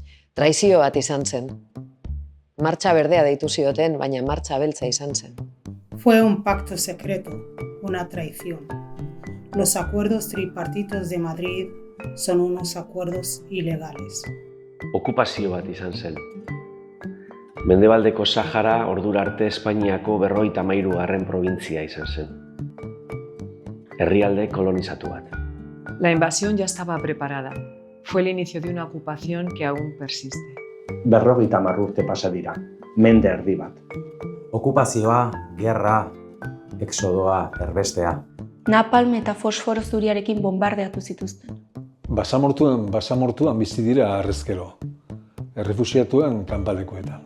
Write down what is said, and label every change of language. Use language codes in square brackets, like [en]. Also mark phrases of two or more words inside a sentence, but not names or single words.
[eu] Traizio bat izan zen. Martxa berdea deitu zioten, baina martxa beltza izan zen. [es] Fue un pacto secreto, una traición. Los acuerdos tripartitos de Madrid son unos acuerdos ilegales. [eu] Okupazio bat izan zen. Mendebaldeko Sahara ordura arte Espainiako 53. probintzia izan zen. Herrialde kolonizatu bat. [es] La invasión ya estaba preparada. Fue el inicio de una ocupación que aún persiste. [eu] 50 urte pasa dira, mende erdi bat. Okupazioa, gerra, exodoa, erbestea. Napalm eta fosforo zuriarekin bombardeatu zituzten. Basamortuan bizi dira harrezkero. Errefuxiatuen kanpalekuetan.